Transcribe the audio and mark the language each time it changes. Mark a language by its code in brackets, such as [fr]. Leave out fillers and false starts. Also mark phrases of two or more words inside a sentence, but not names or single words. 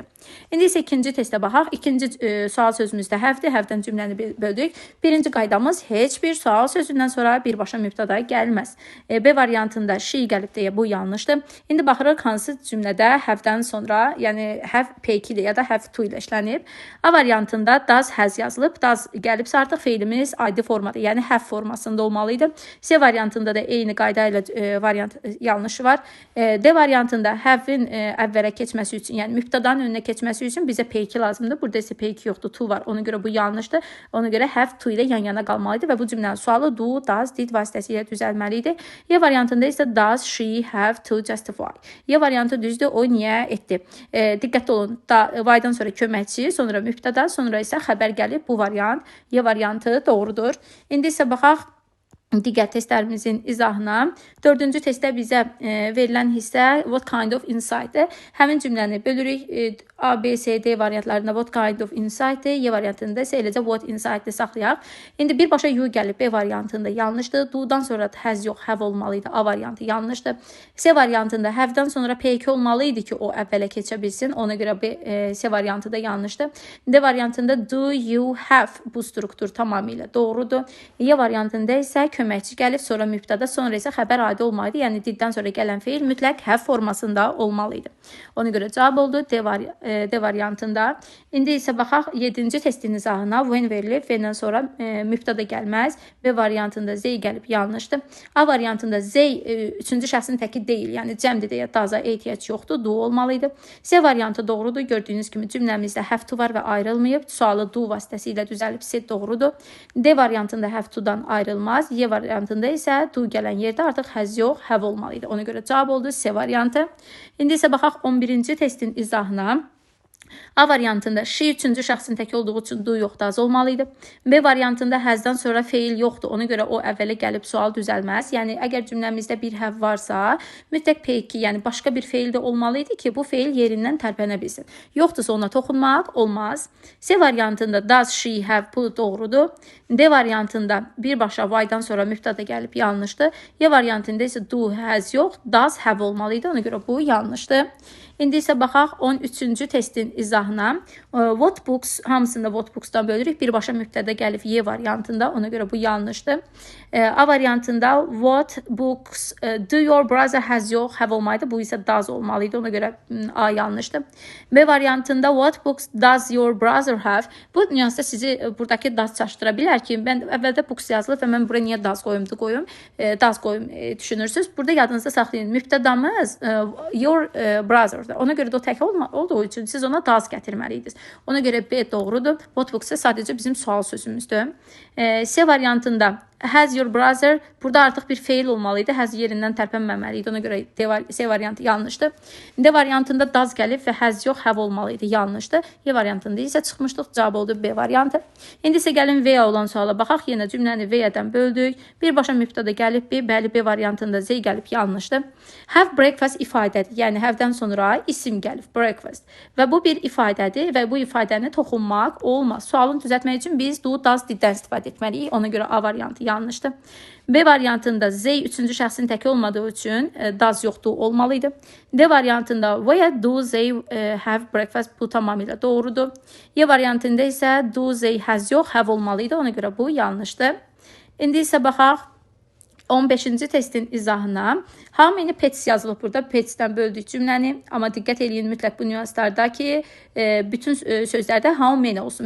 [az] İndi isə ikinci testə baxaq. İkinci sual sözümüzdə have-dir. Have-dən cümləni böldük. Birinci qaydamız heç bir sual sözündən sonra birbaşa mübtəda gəlməz. B variantında she gəlib deyə bu yanlışdır. İndi baxırıq hansı cümlədə have-dən sonra, yəni have P2 ilə ya da [en] have to [az] ilə işlənib. A variantında [en] does has [az] yazılıb. Does gəlibsə artıq feilimiz adi formada, yəni have formasında olmalıydı. C variantında da eyni qayda ilə variant yanlışı var. D variantında have-in əvvələ keçməsi üçün, yəni mübtədanın önünə keçməsi üçün bizə P2 lazımdır. Burada isə P2 yoxdur, to var. Ona görə bu yanlışdır. Ona görə [en] have to [az] ilə yan-yana qalmalıydı və bu cümlənin sualı [en] do, does, did [az] vasitəsilə düzəlməliydi. E variantında isə [en] does she have to justify. [az] E variantı düzdür, o niyə etdi. Diqqətli olun, why-dan sonra köməkçi, sonra mübtəda, sonra isə xəbər gəlib. Bu variant, E variantı doğrudur. İndi isə baxaq digər testlərimizin izahına. Dördüncü testdə bizə verilən hissə [en] what kind of insight- [az] dir. Həmin cümləni bölürük. A, B, C, D variantlarında [en] what kind of insight- [az] dir. Y variantında isə eləcə [en] what insight- [az] dir saxlayaq. İndi birbaşa you gəlib. B variantında yanlışdır. Do-dan sonra has yox, have olmalıydı. A variantı yanlışdır. C variantında have-dan sonra P2 olmalıydı ki, o əvvələ keçə bilsin. Ona görə C variantı da yanlışdır. D variantında [en] do you have [az] bu struktur tamamilə doğrudur. Y variantında isə köməkçi gəlib, sonra mübtəda, sonra isə xəbər adi olmalıydı. Yəni diddən sonra gələn feil mütləq have formasında olmalıydı. Ona görə cavab oldu D variantında. İndi isə baxaq 7-ci testin izahına. When verilib, when-dən sonra mübtəda gəlməz. B variantında Z gəlib, yanlışdır. A variantında Z 3-cü şəxsin təki deyil, yəni cəmdir deyə daza ehtiyac yoxdur, do olmalıydı. C variantı doğrudur. Gördüyünüz kimi cümləmizdə [en] have to [az] var və ayrılmayıb. Sualı do vasitəsilə düzəlib, C doğrudur. D variantında [en] have to- [az] dan ayrılmaz. Y variantında isə do gələn yerdə artıq has yox, have olmalıydı. Ona görə cavab oldu C variantı. İndi isə baxaq 11-ci testin izahına. A variantında she 3-cü şəxsin təki olduğu üçün do yox, does olmalıydı. B variantında has-dan sonra feil yoxdur. Ona görə o əvvələ gəlib sual düzəlməz. Yəni əgər cümləmizdə bir have varsa, mütləq P2, yəni başqa bir feil də olmalıydı ki, bu feil yerindən tərpənə bilsin. Yoxdursa ona toxunmaq olmaz. C variantında [en] does she have [az] bu doğrudur. D variantında birbaşa why-dan sonra mübtəda gəlib yanlışdır. Y variantında isə [en] do has [az] yox, [en] does have [az] olmalıydı. Ona görə bu yanlışdır. İndi isə baxaq 13-cü testin izahına. [en] What books, [az] hamısında [en] what books- [az] dan bölürük. Birbaşa mübtəda gəlib Y variantında. Ona görə bu yanlışdır. A variantında [en] what books do your brother has [az] yox, have olmalıydı. Bu isə does olmalıydı. Ona görə A yanlışdır. B variantında [en] what books does your brother have? [az] Bu nüansda sizi buradakı does çaşdıra bilər ki, mən əvvəldə books yazılıb və mən buraya niyə does qoyum, does qoyum düşünürsünüz. Burada yadınızda saxlayın. Mübtədamız [en] your brother. [az] Ona görə də o tək olduğu üçün siz ona does gətirməliydiniz. Ona görə B doğrudur. [en] What books [az] sadəcə bizim sual sözümüzdür. C variantında [en] has your brother, [az] burada artıq bir feil olmalıydı. Has yerindən tərpənməməliydi. Ona görə C variantı yanlışdır. D variantında does gəlib və has yox, have olmalıydı. Yanlışdır. E variantında isə çıxmışdıq. Cavab oldu B variantı. İndi isə gəlin V olan suala baxaq. Yenə cümləni V-dən böldük. Birbaşa mübtəda gəlib B, bəli B variantında Z gəlib, yanlışdır. [en] Have breakfast [az] ifadədir. Yəni have-dən sonra isim gəlib, breakfast. Və bu bir ifadədir və bu ifadəni toxunmaq olmaz. Sualını düzəltmək üçün biz [en] do, does, [az] diddən istifadə etməliyik. Ona görə A variantı yanlışdır. B variantında they üçüncü şəxsin təki olmadığı üçün does yoxdur, olmalıydı. D variantında [en] where do they have breakfast, [az] bu tamamilə doğrudur. Y variantında isə [en] do they has [az] yox, have olmalıydı. Ona görə bu yanlışdır. İndi isə baxaq 15-ci testin izahına. [en] How many pets [az] yazılıb burada. Petsdən böldük cümləni. Amma diqqət eləyin mütləq bu nüanslarda ki, bütün sözlərdə [en] how many [az] olsun.